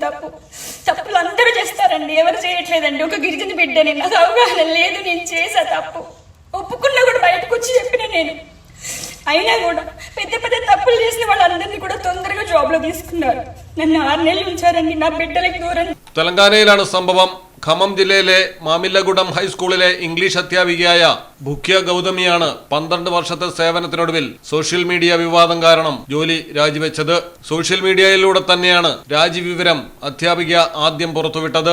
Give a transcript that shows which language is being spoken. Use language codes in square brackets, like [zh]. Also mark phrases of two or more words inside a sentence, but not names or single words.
[te] తప్పులు అందరూ చేస్తారండి, ఎవరు చేయట్లేదండి. ఒక గిరిజన బిడ్డని, నాకు అవగాహన లేదు, నేను చేసా తప్పు. ఒప్పుకున్నా కూడా బయటకు వచ్చి చెప్పిన నేను. అయినా కూడా పెద్ద పెద్ద తప్పులు చేసిన వాళ్ళందరినీ కూడా తొందరగా జాబ్ లో తీసుకున్నారు. నన్ను 6 నెలలు ఉంచారండి, నా బిడ్డలకు ദൂരം. [ml] തെലങ്കാനയിലാണ് സംഭവം. ഖമ്മം ജില്ലയിലെ മാമില്ലഗുഡം ഹൈസ്കൂളിലെ ഇംഗ്ലീഷ് അധ്യാപികയായ ഭുക്യ ഗൗതമിയാണ് 12 വർഷത്തെ സേവനത്തിനൊടുവിൽ സോഷ്യൽ മീഡിയ വിവാദം കാരണം ജോലി രാജിവെച്ചത്. സോഷ്യൽ മീഡിയയിലൂടെ തന്നെയാണ് രാജിവിവരം അധ്യാപിക ആദ്യം പുറത്തുവിട്ടത്.